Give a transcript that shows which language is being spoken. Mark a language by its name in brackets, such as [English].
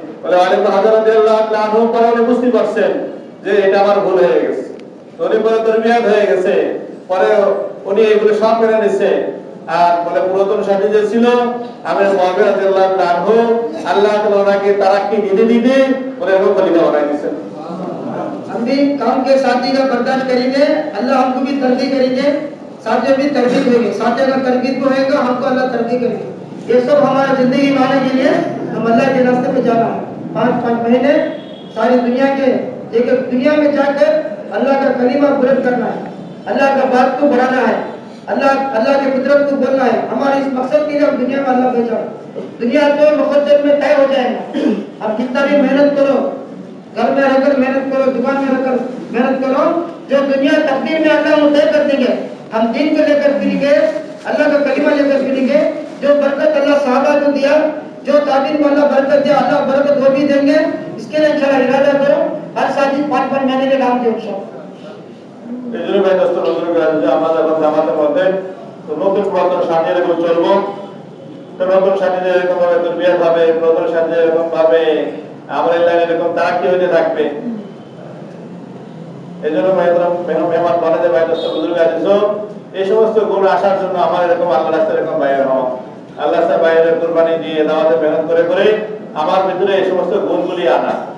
[Bangla] বলে ওয়াইল হাজর রাদিয়াল্লাহু তাআলা পরে উনি বুঝতে পারছেন যে এটা আমার ভুল হয়ে গেছে। তো উনি পরে তরবিয়ত হয়ে গেছে, পরে উনি এগুলো সব মেনে নিছে। আর বলে পুরাতন সাথী যে ছিল আমির মুআবিয়া রাদিয়াল্লাহু তাআলা আল্লাহ তাআলা ওনাকে তারাক্কি দিতে দিতে বলে এরকম খলিফা বানাই দিয়েছেন। [Hindi] हम भी काम के साथी का बर्दाश्त करेंगे, अल्लाह हमको भी तरक्की करेंगे, साथियों भी तरक्की होंगे। साथी अगर तरक्की को होएगा हमको अल्लाह तरक्की करेंगे। ये सब हमारा जिंदगी माने के लिए हम अल्लाह के रास्ते में जाना है। 5 महीने सारी दुनिया के एक दुनिया में जाकर अल्लाह का कलीमा बुलंद करना है, अल्लाह का बात को बढ़ाना है, अल्लाह की कुदरत को बोलना है। हमारे इस मकसद के लिए हम दुनिया में अल्लाह भेजा। दुनिया तो मुकद्दर में तय हो जाएगा। अब कितना भी मेहनत करो, घर में रहकर मेहनत करो, दुकान में रहकर मेहनत करो, जो दुनिया तकदीर में अल्लाह वो तय कर देंगे। हम दीन को लेकर फिरेंगे, अल्लाह का कलीमा लेकर फिरेंगे। जो बरकत अल्लाह सहाबा को दिया, जो ताबीर को अल्लाह बरकत दिया, अल्लाह बरकत वो भी देंगे। इसके लिए इंशाअल्लाह इरादा करो, हर साथी 5 महीने के काम दे इंशाअल्लाह। [Bangla] এজন্য ভাই দোস্ত বুজুর্গ যে আমরা যখন জামাতের মধ্যে তো নতুন পুরাতন সাথী এরকম চলবো, তো নতুন সাথীদের এরকম ভাবে তরবিয়ত হবে, নতুন সাথীদের এরকম ভাবে আমলের লাইনে এরকম তারাক্কি হতে থাকবে। এজন্য মেহমান বলে যে ভাই দোস্ত বুজুর্গ আছো, এই সমস্ত গুণ আসার জন্য আমার এরকম আল্লাহর রাস্তায় এরকম বাইরে হওয়া, আল্লাহর রাস্তায় বাইরে কুরবানি দিয়ে দাওয়াতে মেহনত করে করে আমার ভিতরে এই সমস্ত গুণগুলি আনা।